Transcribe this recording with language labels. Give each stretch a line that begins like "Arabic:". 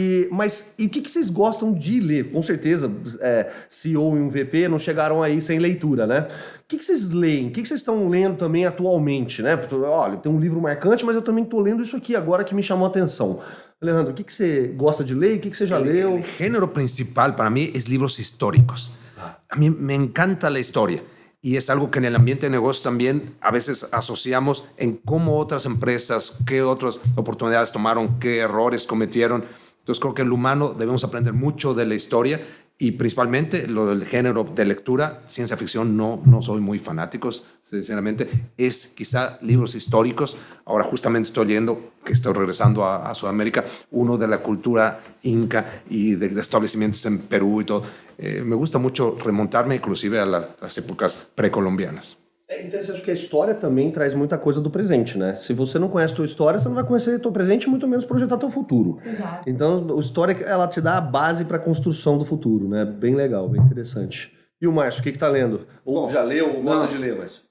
Portuguese: Mas o que vocês gostam de ler? Com certeza, CEO e um VP não chegaram aí sem leitura, né? O que vocês leem? O que vocês estão lendo também atualmente, né? Olha, tem um livro marcante, mas eu também estou lendo isso aqui agora que me chamou a atenção. Alejandro, o que você gosta de ler? O que você já leu?
Spanish: El género principal para mí es libros históricos. A mí me encanta la historia. Y es algo que en el ambiente de negocios también a veces asociamos en cómo otras empresas, qué otras oportunidades tomaron, qué errores cometieron. Entonces creo que en lo humano debemos aprender mucho de la historia y principalmente lo del género de lectura. Ciencia ficción no soy muy fanático, sinceramente. Es quizá libros históricos. Ahora justamente estoy leyendo, que estoy regresando a Sudamérica, uno de la cultura inca y de establecimientos en Perú y todo. Me gusta mucho remontarme inclusive a las épocas precolombianas.
Portuguese: É interessante que a história também traz muita coisa do presente, né? Se você não conhece a tua história, você não vai conhecer o teu presente, muito menos projetar teu futuro. Exato. Então, a história, ela te dá a base para a construção do futuro, né? Bem legal, bem interessante. E o Márcio, o que tá lendo? Ou Bom, já leu, ou gosta não. de ler, Márcio?